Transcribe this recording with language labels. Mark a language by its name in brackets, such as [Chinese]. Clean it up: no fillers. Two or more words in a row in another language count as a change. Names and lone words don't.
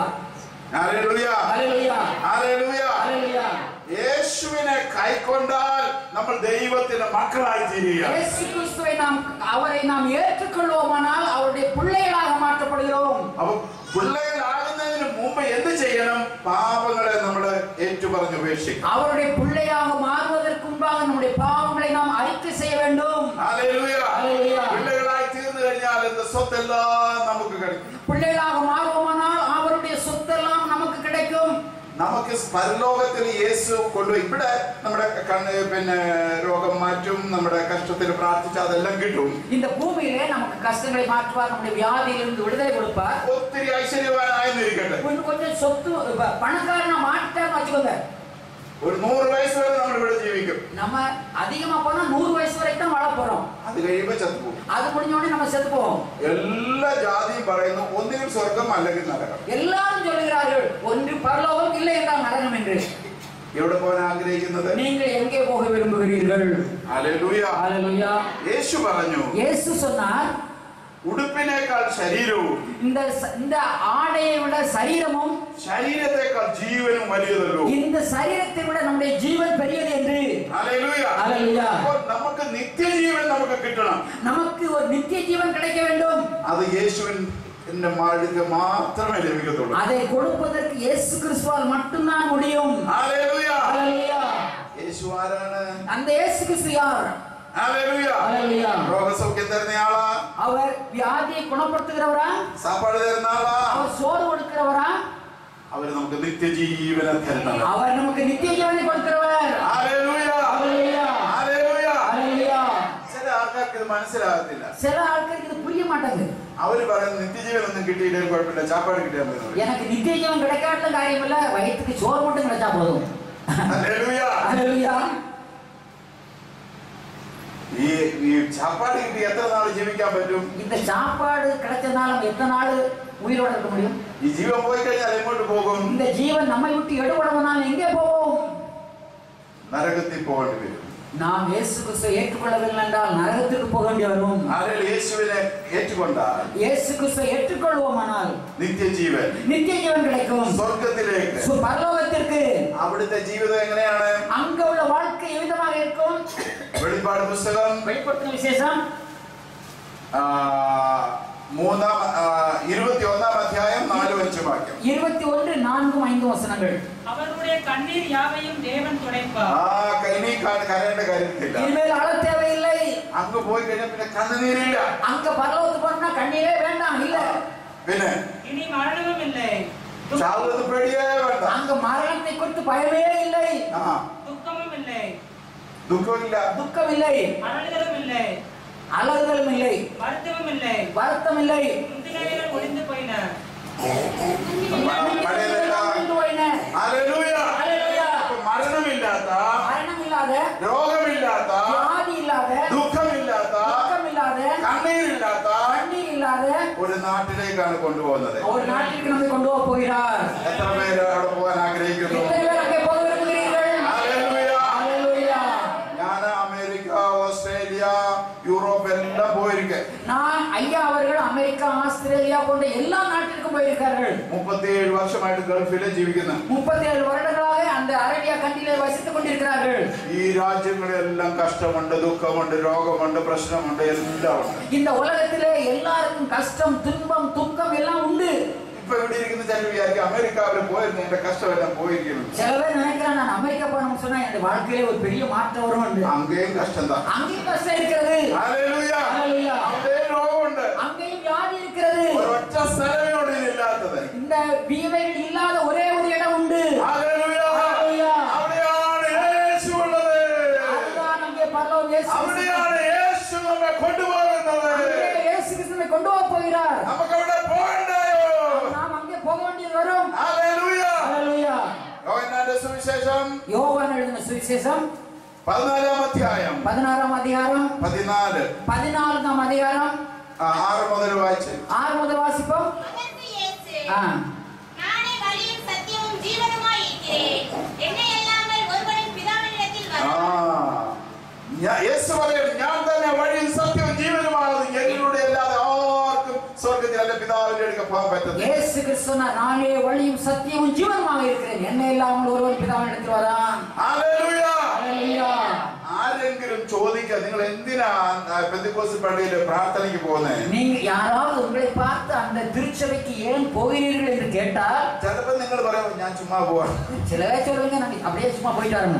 [Malayalam] ഹല്ലേലൂയ ഹല്ലേലൂയ ഹല്ലേലൂയ ഹല്ലേലൂയ. യേശുവിനെ കൈക്കൊണ്ടാൽ നമ്മൾ ദൈവത്തിന്റെ മക്കളായി തീരുക. [Tamil] இயேசு கிறிஸ்துவை அவரை நாம் ஏற்றுக்கொள்வோமானால் அவருடைய பிள்ளைகளாக மாற்றப்படுகிறோம். [Malayalam] അപ്പോൾ പിള്ളേരാകുന്നതിന് മുമ്പ് എന്ത് ചെയ്യണം? പാപങ്ങളെ നമ്മൾ ഏറ്റുപറഞ്ഞ് ഉപേക്ഷിക്കണം. [Tamil] அவருடைய பிள்ளையாக மாறுவதற்கு முன்பாக நம்முடைய பாவங்களை நாம் அறிக்கை செய்ய வேண்டும். [Malayalam] ഹല്ലേലൂയ ഹല്ലേലൂയ. പിള്ളേരായി തീർന്നു കഴിഞ്ഞാൽ [Tamil] இந்த சொத்தெல்லாம் [Malayalam] നമുക്ക് கிடைக்கும். [Tamil] பிள்ளைகளாக மாறுவோமானால் அவருடைய சொத்தெல்லாம் நமக்கு கிடைக்கும். [Malayalam] നമുക്ക് പരലോകത്തിൽ യേശു കൊണ്ടുപോയി ഇവിടെ നമ്മുടെ പിന്നെ രോഗം മാറ്റും, നമ്മുടെ കഷ്ടത്തിൽ പ്രാർത്ഥിച്ചാൽ അതെല്ലാം കിട്ടും. [Tamil] இந்த பூமியிலே நமக்கு கஷ்டங்களை மாற்றுவார், நம்முடைய வியாதியிலிருந்து விடுதலை கொடுப்பார். [Malayalam] ഒത്തിരി ഐശ്വര്യവാനായിരിക്കട്ടെ, [Tamil] கொஞ்சம் சொத்து பணக்காரனா மாட்டான்னு வச்சுக்கோங்க, [Malayalam] ഒരു 100 വയസ്സ് വരെ നമ്മൾ ഇവിടെ ജീവിക്കും. [Tamil] நம்ம அதிகமா போனா 100 வயசு வரைக்கும் தான் வாழ போறோம். [Malayalam] അത് കഴിയുമ്പോൾ ചത്തുപോകും. [Tamil] அது முடிஞ்ச உடனே நம்ம செத்து போவோம். [Malayalam] എല്ലാ ജാതിയും പറയുന്നു ഒന്നുകിൽ സ്വർഗം അല്ലെങ്കിൽ നരകം. [Tamil] எல்லாரும் சொல்லுகிறார்கள் ஒன்று பரலோகம் இல்லை என்றால் நரகம் என்று. [Malayalam] എവിടെ പോകാൻ ആഗ്രഹിക്കുന്നത്? [Tamil] நீங்கள் எங்கே போக விரும்புகிறீர்கள்? [Malayalam] ഹല്ലേലൂയ [Tamil] ஹல்லேலூயா. [Malayalam] യേശു പറഞ്ഞു, [Tamil] இயேசு சொன்னார், [Malayalam] ഉടുപ്പിനേക്കാൾ ശരീരവും [Tamil] இந்த ஆடையை விட சரீரமும் [Malayalam] ശരീരത്തെക്കാൾ ജീവനും വലിയതല്ലോ. [Tamil] இந்த சரீரத்தை விட நம்முடைய ஜீவன் பெரியது என்று. [Malayalam] ഹല്ലേലൂയ [Tamil] ஹல்லேலூயா. [Malayalam] അപ്പോൾ നമുക്ക് നിത്യജീവൻ നമുക്ക് കിട്ടണം. [Tamil] நமக்கு ஒரு நித்திய ஜீவன் கிடைக்க வேண்டும். [Malayalam] അത് യേശുവിന്റെ മാർഗ്ഗത്തിൽ മാത്രമേ ലഭിക്കത്തുള്ളൂ. [Tamil] அதை കൊടുப்பதற்கு இயேசு கிறிஸ்துவால் மட்டும்தான் முடியும். [Malayalam] ഹല്ലേലൂയ [Tamil] ஹல்லேலூயா. [Malayalam] യേശു ആരാണ്? [Tamil] அந்த இயேசு கிறிஸ்து யார்? [Malayalam] ഹല്ലേലൂയ [Tamil] ஹல்லேலூயா. [Malayalam] രോഗസൗഖ്യം തരുന്ന ആളാ? [Tamil] அவர் வியாதியை குணப்படுத்துகிறவரா? [Malayalam] സാപ്പാട് തരുന്ന ആളാ? [Tamil] அவர் சோறு கொடுக்கிறவரா? [Malayalam] அவர் നമുക്ക് നിത്യജീവനം തരുന്നവൻ. [Tamil] அவர் நமக்கு நித்திய ஜீவனை கொடுக்கிறவர். [Malayalam] ഹല്ലേലൂയ [Tamil] ஹல்லேலூயா. [Malayalam] ഹല്ലേലൂയ. [Tamil] ஹல்லேலூயா. [Malayalam] ചില ആൾക്കാർക്ക് ഇത് മനസ്സിലാകത്തില്ല. [Tamil] சில ஆட்களுக்கு இது புரிய மாட்டேங்குது. [Malayalam] അവര് പറയുന്നത് നിത്യജീവനൊന്നും കിട്ടിയില്ലെങ്കിൽ കുഴപ്പമില്ല, ചാപ്പാട് കിട്ടിയാൽ മതി. [Tamil] எனக்கு நித்திய ஜீவன் கிடைக்காத காரியம் இல்ல, வயிற்றுக்கு சோறு மட்டும் கிடைச்சா போதும். [Malayalam] ഹല്ലേലൂയ. [Tamil] ஹல்லேலூயா. [Malayalam] ഈ ചാപ്പാട് കിട്ടി എത്ര നാൾ ജീവിക്കാൻ പറ്റും? [Tamil] இந்த சாப்பாடு கிடைச்சதால நம்ம எத்தனை நாள் உயிரோட இருக்க முடியும்? [Malayalam] ഈ ജീവൻ പോയി കഴിഞ്ഞാൽ എങ്ങോട്ട് പോകും? [Tamil] இந்த ஜீவன் நம்மை விட்டு எடுபடுவதால் எங்கே போவோம்? [Malayalam] നരകത്തിൽ പോകേണ്ടി വരും. [Tamil] நாம் இயேசு கிறிஸ்துவை ஏற்றுக்கொள்ளவில்லை என்றால் நரகத்துக்கு போக வேண்டி வரும். [Malayalam] ആരെങ്കിലും യേശുവിനെ ഏറ്റുകൊണ്ടാൽ [Tamil] இயேசு கிறிஸ்துவை ஏற்றுக்கொள்வோமானால் [Malayalam] നിത്യജീവൻ [Tamil] நித்திய ஜீவன் கிடைக்கும். [Malayalam] സ്വർഗത്തിലേക്ക്, [Tamil] பரலோகத்திற்கு. [Malayalam] അവിടുത്തെ ജീവിതം എങ്ങനെയാണ്? [Tamil] அங்க உள்ள வாழ்க்கை எவ்விதமாக இருக்கும்? [Malayalam] വെളിപ്പാട് പുസ്തകം [Tamil] வெளிப்படுத்தின விசேஷம் [Malayalam] 21 അധ്യായം 4-5 വാക്യം. 21, 4, 5 വചനങ്ങൾ. [Tamil] அவருடைய கண்ணீர் யாவையும் தேவன் துடைப்பார். ഇനി കരയേണ്ട കാര്യമില്ല. இனிமேல் அழ தேவையில்லை. അങ്ങ് പോയി കഴിഞ്ഞാൽ പിന്നെ കണ്ണുനീരില്ല. அங்க பரலோகத்துக்கு போனா கண்ணீரே வேண்டாம். இல்ல [Malayalam] പിന്നെ [Tamil] இனி மரணமும் இல்லை, [Malayalam] ചാവുന്നത് പേടിയേ വേണ്ട. [Tamil] அங்க மரணத்தை குறித்து பயமே இல்லை, துக்கமும் இல்லை, [Malayalam] ദുഃഖമില്ല, [Tamil] துக்கம் இல்லை, அழுதலும் இல்லை, அலறுதலும் இல்லை, வருத்தமும் இல்லை. வருத்தம் இல்லை. முந்தினவைகள் ஒளிந்து போயின. முடிந்து போயின. [Malayalam] ഹല്ലേലൂയ. [Tamil] ஹல்லேலூயா. [Malayalam] മരണമില്ലാത്ത, [Tamil] மரணம் இல்லாத, [Malayalam] രോഗമില്ലാത്ത, [Tamil] வியாதி இல்லாத, [Malayalam] ദുഃഖമില്ലാത്ത, [Tamil] துக்கம் இல்லாத, [Malayalam] കണ്ണീരില്ലാത്ത [Tamil] கண்ணீர் இல்லாத [Malayalam] ഒരു നാട്ടിലേക്കാണ് കൊണ്ടുപോകുന്നത്. [Tamil] ஒரு நாட்டிற்கு நம்மை கொண்டு போக போகிறார். [Malayalam] എത്ര പേര് അവിടെ പോകാൻ ആഗ്രഹിക്കുന്നു? [Tamil] எத்தனை பேர் அங்கே போக விரும்புகிறீர்கள்? [Malayalam] ഹല്ലേലൂയ. [Tamil] ஹல்லேலூயா. [Malayalam] ഞാൻ അമേരിക്ക, ഓസ്ട്രേലിയ, യൂറോപ്പ് എല്ലാം പോയിരിക്കെ. [Tamil] நான் ஐயா அவர்கள் அமெரிக்கா, ஆஸ்திரேலியா போன்ற எல்லா நாட்டிற்கும் போயிருக்கார்கள். [Malayalam] 37 വർഷമായിട്ട് ഗൾഫിലെ ജീവിക്കുന്ന [Tamil] 37 வருடங்களாக அந்த அரேபியா கண்ட்ரியிலே வசித்துக் கொண்டிருக்கிறார்கள். [Malayalam] ഈ രാജ്യങ്ങളെല്ലാം കഷ്ടമുണ്ട്, ദുഃഖമുണ്ട്, രോഗമുണ്ട്, പ്രശ്നമുണ്ട്, എല്ലാം ഉണ്ട്. [Tamil] இந்த உலகத்திலே எல்லாருக்கும் கஷ்டம், துன்பம், துக்கம் எல்லாம் உண்டு. [Malayalam] ഇപ്പൊ ഇവിടെ ഇരിക്കുന്ന ചില വിചാരിക്കും അമേരിക്കാവിൽ പോയിരുന്നു എന്റെ കഷ്ടമെല്ലാം പോയിരിക്കുന്നു. [Tamil] சில பேர் நினைக்கிறான் நான் அமெரிக்கா போனோம்னு சொன்னா என் வாழ்க்கையிலே ஒரு பெரிய மாற்றம் வரும் என்று. [Malayalam] അങ്ങേയും കഷ്ടം தான். [Tamil] அங்கேயும் கஷ்டம் இருக்கிறது. [Malayalam] ഹല്ലേലൂയ. [Tamil] ஹல்லேலூயா. [Malayalam] അവിടെയും രോഗമുണ്ട്. [Tamil] அங்கேயும் வியாதி இருக்கிறது. [Malayalam] ഒരൊറ്റ സ്ഥലമേ ഇല്ലാത്തത്. [Tamil] இந்த வீவைகள் இல்லாத ஒரே ஒரு இடம் உண்டு. [Malayalam] ഹല്ലേലൂയ. [Tamil] ஹல்லேலூயா. [Malayalam] അവിടെയാണ് യേശു ഉള്ളത്. [Tamil] அதுதான் அங்கே பரலோகம் இயேசு கிறிஸ்து. [Malayalam] അവിടെയാണ് യേശു നമ്മെ കൊണ്ടുപോകുന്നത്. [Tamil] அங்கே இயேசு கிறிஸ்துவை கொண்டு போக போகிறார். [Malayalam] നമുക്ക് അവിടെ പോകണ്ടായോ? [Tamil] நாம் அங்கே போக வேண்டியது வரும். [Malayalam] ഹല്ലേലൂയ. [Tamil] ஹல்லேலூயா. [Malayalam] യോഹന്നാന്റെ സുവിശേഷം [Tamil] யோவான் எழுதின சுவிசேஷம் [Malayalam] 14-ാം അധ്യായം [Tamil] 16ஆம் அதிகாரம் [Malayalam] 14 [Tamil] 14ஆம் அதிகாரம் [Malayalam] 6 മുതൽ വായിച്ച് [Tamil] 6 முதல் வாசிப்போம். அதற்கு இயேசு நானே வழியும் சத்தியமும் ஜீவனுமாய் இருக்கிறேன். என்னை அல்லாமல் ஒருவனும் பிதாவினிடத்தில் வரலாம். [Malayalam] യേശു പറയുന്നു, ഞാൻ തന്നെ വഴിയും സത്യവും ജീവനുമാകുന്നു. എന്നിലൂടെ അല്ലാതെ ആർക്കും സ്വർഗ്ഗത്തിൽ അല്ല പിതാവിന്റെ അടുക്കൽ പോകാൻ പറ്റത്തില്ല. [Tamil] இயேசு கிறிஸ்து நானே வழியும் சத்தியமும் ஜீவனுமாக இருக்கிறேன். என்னை இல்லாமல் ஒருவன் பிதாவினிடத்தில் வரான். [Malayalam] ഹല്ലേലൂയ. ഹല്ലേലൂയ. ആരെങ്കിലും ചോദിക്കുക, നിങ്ങൾ എന്തിനാ പെന്തക്കോസ്ത് പള്ളിയിൽ പ്രാർത്ഥനയ്ക്ക് പോകുന്നത്? [Tamil] நீங்க யாராவது உங்களை பார்த்து அந்த திருச்சபைக்கு ஏன் போகிறீர்கள் என்று கேட்டால் [Malayalam] ചിലപ്പോൾ നിങ്ങൾ പറയും, ഞാൻ ചുമ്മാ പോവാ. [Tamil] சிலரே சொல்லுவீங்க, நான் அப்படியே சும்மா போயிட்டு வரணும்.